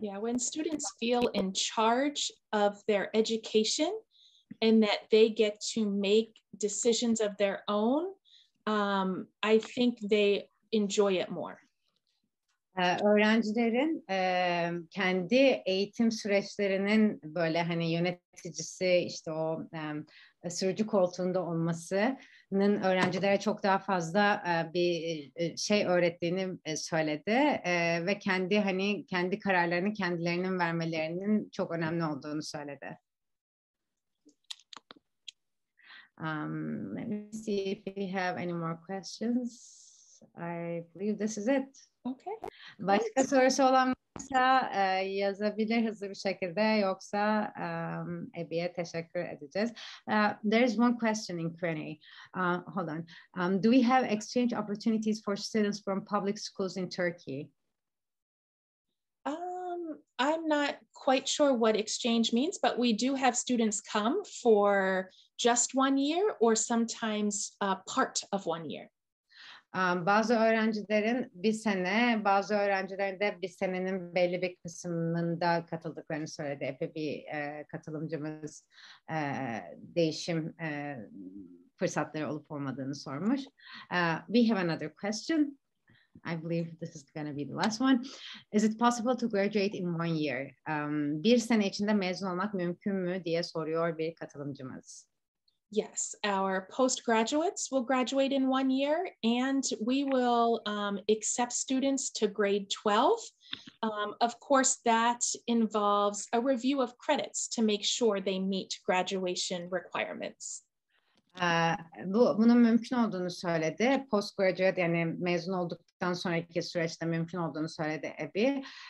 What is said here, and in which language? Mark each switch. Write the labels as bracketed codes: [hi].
[en] Yeah, when students feel in charge of their education and that they get to make decisions of their own, I think they enjoy it more. [tr] Öğrencilerin kendi eğitim süreçlerinin böyle hani yöneticisi, işte o sürücü koltuğunda olmasının öğrencilere çok daha fazla bir şey öğrettiğini söyledi ve kendi kararlarını kendilerinin vermelerinin çok önemli olduğunu söyledi. [en] Let me see if we have any more questions. I believe this is it. Okay. [tr] Başka sorusu olan varsa yazabilir hızlı bir şekilde, yoksa Ebi'ye teşekkür edeceğiz. [en] There is one question in Q&A. Hold on. Do we have exchange opportunities for students from public schools in Turkey? I'm not quite sure what exchange means, but we do have students come for just 1 year or sometimes part of 1 year. [tr] Bazı öğrencilerin bir sene, bazı öğrencilerin de bir senenin belli bir kısmında katıldıklarını söyledi. Epey bir katılımcımız değişim fırsatları olup olmadığını sormuş. [en] We have another question. I believe this is going to be the last one. Is it possible to graduate in 1 year? [tr] Bir sene içinde mezun olmak mümkün mü diye soruyor bir katılımcımız. [en] Yes, our postgraduates will graduate in 1 year, and we will accept students to grade 12. Of course, that involves a review of credits to make sure they meet graduation requirements. [tr] Bunun mümkün olduğunu söyledi. Postgraduate, yani mezun olduktan sonraki süreçte mümkün olduğunu söyledi Abby.